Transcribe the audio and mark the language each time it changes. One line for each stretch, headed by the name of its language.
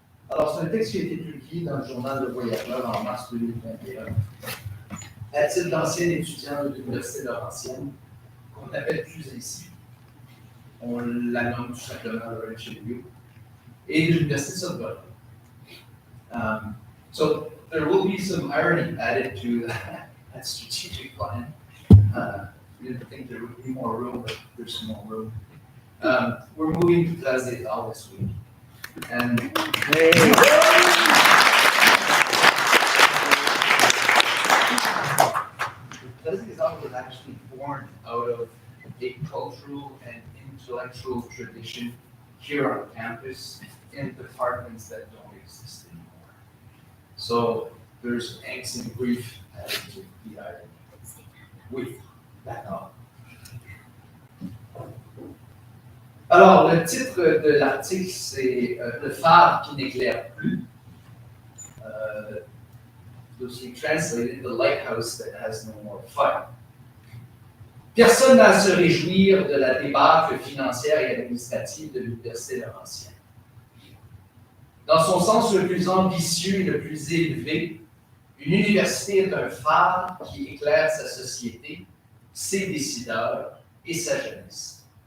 French: Alors, c'est un texte qui a été publié dans le journal Le Voyageur en mars 2021. À titre d'ancien étudiant de l'Université Laurentienne, qu'on n'appelle plus ainsi, on la nomme tout simplement Laurentian U, et de l'Université de Sudbury.
English: So there will be some irony added to that strategic plan. We didn't think there would be more room, but there's some more room. We're moving to Place des Arts this week. And Place des Arts was actually born out of a cultural and intellectual tradition here on campus in departments that don't exist anymore. So there's angst and grief added to the irony.
French: Oui, d'accord. Alors, le titre de l'article, c'est Le phare qui n'éclaire plus.
English: Loosely translated, The lighthouse that has no more fire.
French: Personne n'a à se réjouir de la débâcle financière et administrative de l'Université Laurentienne. Dans son sens le plus ambitieux et le plus élevé, une université est un phare qui éclaire sa société, ses décideurs et sa jeunesse.